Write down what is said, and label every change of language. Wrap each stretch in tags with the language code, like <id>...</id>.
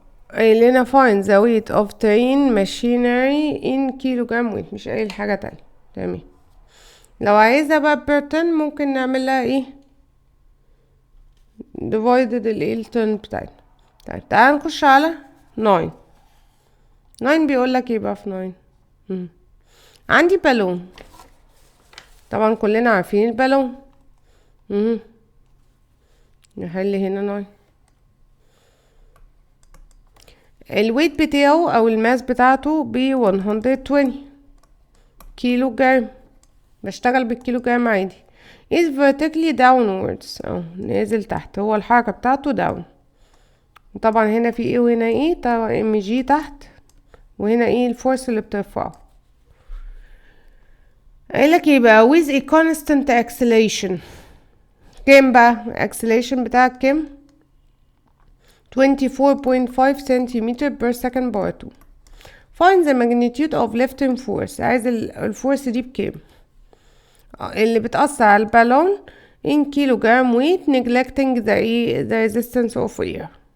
<ar>قايل لنا</ar> <en>find the weight of train machinery in kilogram weight،</en> <ar>مش قايل حاجة تانية. تمام. لو عايزة بقى per ton ممكن نعمل لها ايه divided ال ton بتاعتنا. طيب تعال نخش على 9. 9 بيقولك ايه بقى في 9؟ عندي بالون، طبعا كلنا عارفين البالون. نحل هنا 9. الويت بتاعه او الماس بتاعته ب 120 كيلو جرام، بشتغل بالكيلو جرام عادي.</ar> <en>is vertically downwards،</en> <ar>اهو نازل تحت، هو الحركة بتاعته down. طبعا هنا في ايه وهنا ايه، طبعا ام جي تحت وهنا ايه الفورس اللي بترفعه. قايلك ايه بقى</ar> <en>with a constant acceleration،</en> <ar>كام بقى acceleration بتاعك كام؟ 24.5 centimeter per second باور 2.</ar> <en>find the magnitude of lifting force،</en> <ar>عايز الفورس دي بكام اللي بتأثر على البالون</ar> <en>in kilogram weight neglecting the resistance of air.</en>